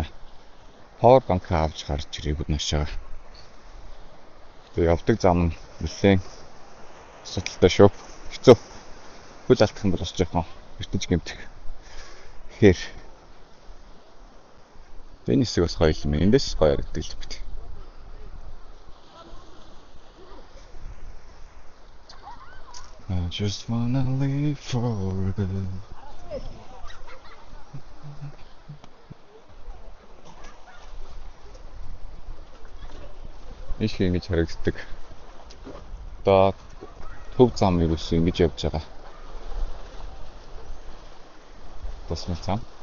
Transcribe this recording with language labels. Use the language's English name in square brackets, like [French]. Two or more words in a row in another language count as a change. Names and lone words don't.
[English] Power bank [Mongolian] авч гарч ирээгүй наашаа. Тэгээ явдаг зам нэлээд асуудалтай шүү. Хэцүү. Хөл алдах юм бол бас жоохон ертөнц гэмтэх. Тэгэхээр энэ хэсэг бас гоё юм. Эндээс гоё харагддаг л бит. [English] I just wanna live forever. [Mongolian] Иш ингэж харагддаг. Одоо төв зам юу гэсэн ингэж явж байгаа. Тосмол зам.